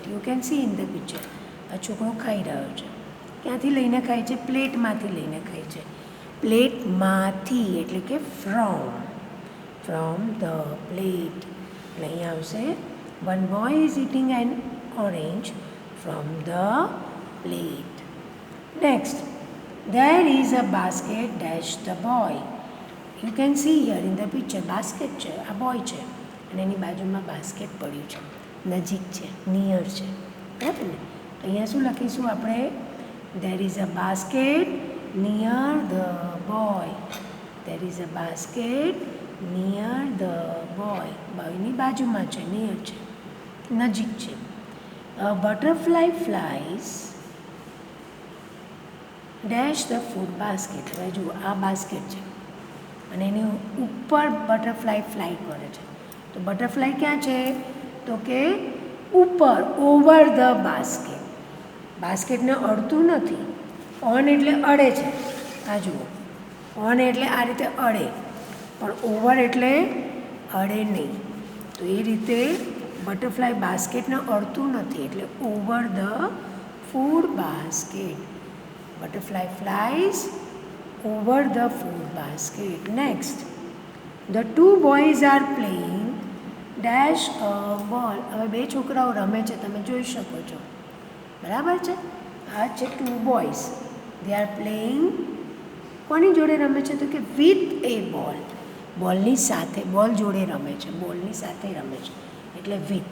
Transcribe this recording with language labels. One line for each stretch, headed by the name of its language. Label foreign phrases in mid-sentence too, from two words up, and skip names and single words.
English: You can see in the picture.
Gujarati: આ છોકરો ખાઈ રહ્યો છે. ક્યાંથી લઈને ખાય છે? પ્લેટમાંથી લઈને ખાય છે. પ્લેટમાંથી એટલે કે ફ્રોમ.
English: from the plate.
Gujarati: એટલે અહીંયા આવશે
English: One boy is eating an orange from the plate.
Gujarati: નેક્સ્ટ,
English: there is a basket dash the boy. You can see here in the picture basket
Gujarati: છે, આ બોય છે અને એની બાજુમાં બાસ્કેટ પડ્યું છે. નજીક છે, નિયર છે. બરાબર ને? તો અહીંયા શું લખીશું આપણે?
English: there is a basket near the boy. there is a basket near the boy.
Gujarati: બોયની બાજુમાં છે, નિયર છે, નજીક છે.
English: a butterfly flies dash the food basket.
Gujarati: હવે જુઓ આ બાસ્કેટ છે અને એની ઉપર
English: butterfly fly
Gujarati: કરે છે. તો બટરફ્લાય ક્યાં છે? તો કે ઉપર,
English: over the basket.
Gujarati: બાસ્કેટને અડતું નથી. ઓન એટલે અડે છે. આ જુઓ, ઓન એટલે આ રીતે અડે, પણ ઓવર એટલે અડે નહીં. તો એ રીતે બટરફ્લાય બાસ્કેટને અડતું નથી એટલે
English: over the food basket. Butterfly flies over the food basket. Next, the two boys are playing dash a ball.
Gujarati: હવે બે છોકરાઓ રમે છે, તમે જોઈ શકો છો. બરાબર છે. આ છે
English: 2 boys. They are playing.
Gujarati: કોની જોડે રમે છે? તો કે
English: with a ball.
Gujarati: બોલની સાથે, બોલ જોડે રમે છે, બોલની સાથે રમે છે એટલે વિથ.